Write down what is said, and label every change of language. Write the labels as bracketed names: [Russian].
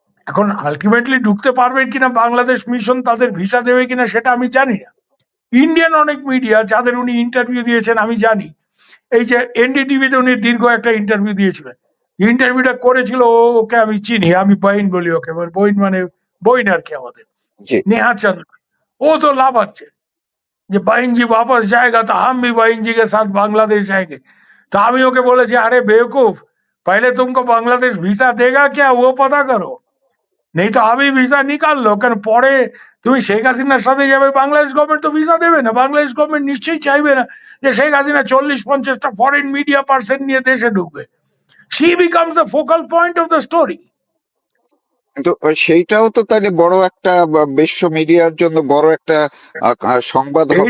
[Bangla] এখন আলটিমেটলি ঢুকতে পারবে কিনা বাংলাদেশ মিশন, তাদের ভিসা দেবে কিনা সেটা আমি জানি না। ইন্ডিয়ান অনেক মিডিয়া যাদের উনি ইন্টারভিউ দিয়েছেন আমি জানি। এই যে এনডিটিভিতে উনি দীর্ঘ একটা ইন্টারভিউ দিয়েছিলেন, ইন্টারভিউটা করেছিল ওকে আমি চিনি, আমি বইন বলি ওকে, বইন মানে বইন আর কি আমাদের, জি। [Hindi] नेहा चंद्र। वो तो लाभाচ্ছে যে बहन जी वापस जाएगा तो हम भी बहन जी के साथ बांग्लादेश जाएंगे। तो [Bangla] আমি ওকে বলেছি, [Hindi] अरे बेवकूफ, पहले तुमको बांग्लादेश वीसा देगा क्या वो पता करो, नहीं तो अभी वीसा निकाल लो। [Bangla] কারণ পরে তুমি শেখ হাসিনার সাথে যাবে, বাংলাদেশ গভর্নমেন্ট তো ভিসা দেবে না। বাংলাদেশ গভর্নমেন্ট নিশ্চয়ই চাইবে না যে Sheikh Hasina 40-50টা foreign media person নিয়ে দেশে ঢুকবে। [English] She becomes the focal point of the story. [Bangla] কিন্তু সেইটাও তো তাহলে বড় একটা বিশ্ব মিডিয়ার জন্য বড় একটা সংবাদ হবে